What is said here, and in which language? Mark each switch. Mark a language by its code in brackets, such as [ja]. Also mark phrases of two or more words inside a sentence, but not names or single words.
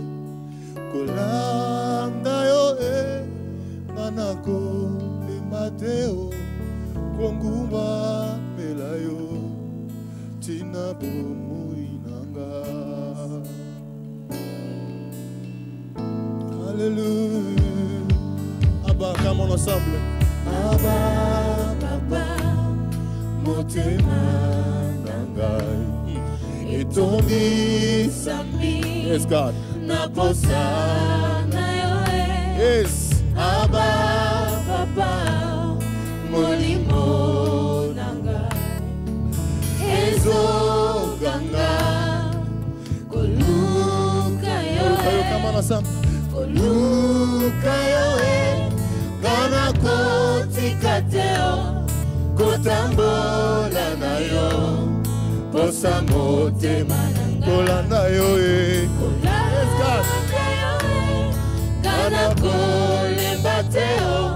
[ln] Kolanda yoe. Mana kolemba teo. Kongumba melayo. Tina bomoi nangai. Alléluia. [en] Abba, come on ensemble. [ln] Abba, papa, motema nangai. Etondi sami. [en] Yes, God. [ln] Na posa na yoe. Yes. Abba, papa, molimo nanga. Ezo ganga. Koluka yoe. [en] Come on ensemble. [ln] Koluka yoe. Gana kotika teo. Kotambola na yo. Posa motema nanga. Kolanda yoe. Kolanda yoe. Gana kolemba teo.